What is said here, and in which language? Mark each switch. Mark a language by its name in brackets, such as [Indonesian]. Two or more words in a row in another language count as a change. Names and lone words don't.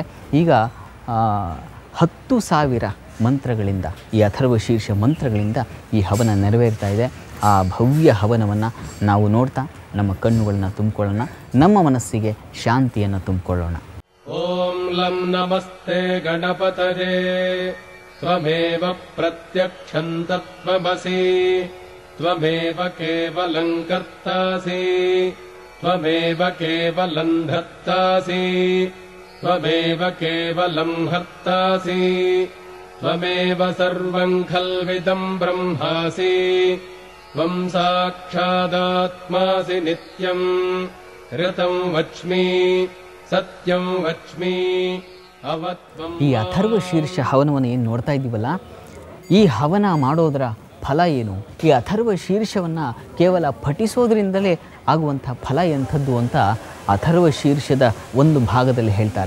[Kannada] ಈಗ 10,000 ಮಂತ್ರಗಳಿಂದ, ಈ ಅಥರ್ವ ಶೀರ್ಷ ಮಂತ್ರಗಳಿಂದ ಈ ಹವನ ನೆರವೇರ್ತಾ ಇದೆ. ಆ ಭವ್ಯ ಹವನವನ್ನು ನಾವು ನೋಡ್ತಾ ನಮ್ಮ ಕಣ್ಣುಗಳನ್ನ ತುಂಬಿಕೊಳ್ಳೋಣ, ನಮ್ಮ ಮನಸ್ಸಿಗೆ ಶಾಂತಿಯನ್ನು ತುಂಬಿಕೊಳ್ಳೋಣ. [Sanskrit] ಓಂ ಲಂ ನಮಸ್ತೆ ಗಣಪತಯೇ ತ್ವಮೇವ ಪ್ರತ್ಯಕ್ಷಂ ತತ್ವಮಸಿ ತ್ವಮೇವ ಕೇವಲಂ ಕರ್ತಾಸಿ ತ್ವಮೇವ ಕೇವಲಂ ಧರ್ತಾಸಿ ತ್ವಮೇವ ಕೇವಲಂ ಹರ್ತಾಸಿ ತ್ವಮೇವ ಸರ್ವಂ ಖಲ್ವಿದಂ ಬ್ರಹ್ಮಾಸಿ ತ್ವಂ ಸಾಕ್ಷಾದಾತ್ಮಾಸಿ ನಿತ್ಯಂ ಋತಂ ವಚ್ಮಿ ಸತ್ಯಂ ವಚ್ಮಿ. [Kannada] ಈ ಅಥರ್ವ ಶೀರ್ಷ ಹವನವನ್ನು ಏನು ನೋಡ್ತಾ ಇದ್ದೀವಲ್ಲ, ಈ ಹವನ ಮಾಡೋದರ ಫಲ ಏನು? ಈ ಅಥರ್ವ ಶೀರ್ಷವನ್ನು ಕೇವಲ ಪಠಿಸೋದ್ರಿಂದಲೇ ಆಗುವಂಥ ಫಲ ಎಂಥದ್ದು ಅಂತ ಅಥರ್ವ ಶೀರ್ಷದ ಒಂದು ಭಾಗದಲ್ಲಿ ಹೇಳ್ತಾರೆ.